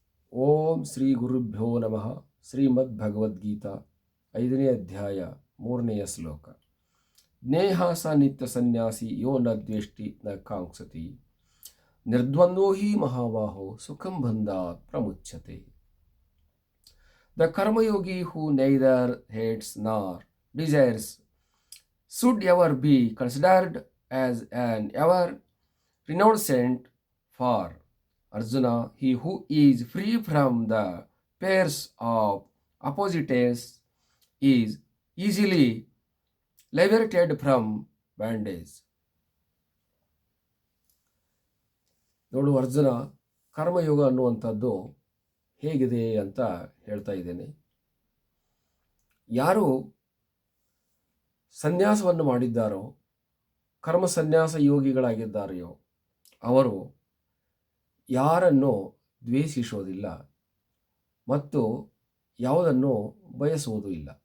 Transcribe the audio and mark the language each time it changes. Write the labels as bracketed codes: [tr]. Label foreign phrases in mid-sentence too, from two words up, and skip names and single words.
[sa] ಓಂ ಶ್ರೀ ಗುರುಭ್ಯೋ ನಮಃ. [kn] ಶ್ರೀಮದ್ ಭಗವದ್ಗೀತಾ 5ನೇ ಅಧ್ಯಾಯ 3ನೆಯ ಶ್ಲೋಕ. [sa] ಜ್ಞೇಹ ಸ ನಿತ್ಯ ಸನ್ಯಾಸಿ ಯೋ ನ ದ್ವೇಷ್ಟಿ ನ ಕಾಂಕ್ಷತಿ ನಿರ್ದ್ವಂದ್ವೋ ಹಿ ಮಹಾಬಾಹೋ ಸುಖಂ ಬಂಧಾತ್ ಪ್ರಮುಚ್ಯತೆ. [en] The karmayogi who neither hates nor desires should ever be considered as an ever renouncent for Arjuna. He who is free from the pairs of opposites is easily liberated from bondage. [kn] ನೋಡು ಅರ್ಜುನ, ಕರ್ಮಯೋಗ ಅನ್ನುವಂಥದ್ದು ಹೇಗಿದೆ ಅಂತ ಹೇಳ್ತಾ ಇದ್ದೇನೆ. ಯಾರು ಸನ್ಯಾಸವನ್ನು ಮಾಡಿದ್ದಾರೋ, ಕರ್ಮ ಸನ್ಯಾಸ ಯೋಗಿಗಳಾಗಿದ್ದಾರೆಯೋ ಅವರು ಯಾರನ್ನು ದ್ವೇಷಿಸೋದಿಲ್ಲ ಮತ್ತು ಯಾವುದನ್ನು ಬಯಸುವುದೂ ಇಲ್ಲ.